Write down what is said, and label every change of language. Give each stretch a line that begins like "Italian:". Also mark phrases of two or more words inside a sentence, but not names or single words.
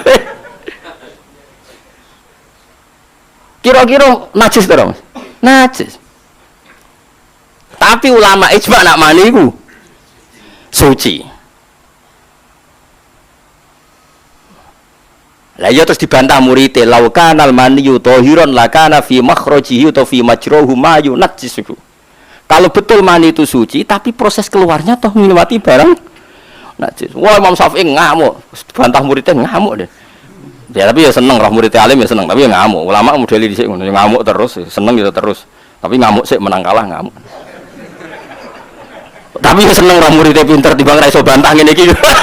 Javanese: Kira-kira najis to, Mas? Najis. Tapi ulama ijma nak mani iku suci. Lah ya terus dibantah muridé
Arabic: لو كان المني طاهرا لكان في مخرجه atau في مجراه ما ينجسه.
Indonesian: Kalau betul mani itu suci tapi proses keluarnya toh melewati barang najis.
Javanese: Wah, Imam Syafi'i ngamuk, bantah muridé ngamuk deh. Ya tapi ya seneng roh muridé alim ya seneng, tapi ya ngamuk. Ulama modeli dhisik ngono, ngamuk terus, seneng ya terus. Tapi ngamuk sik menang kalah ngamuk. Tapi ya seneng roh muridé pinter timbang ra iso bantah ngene iki.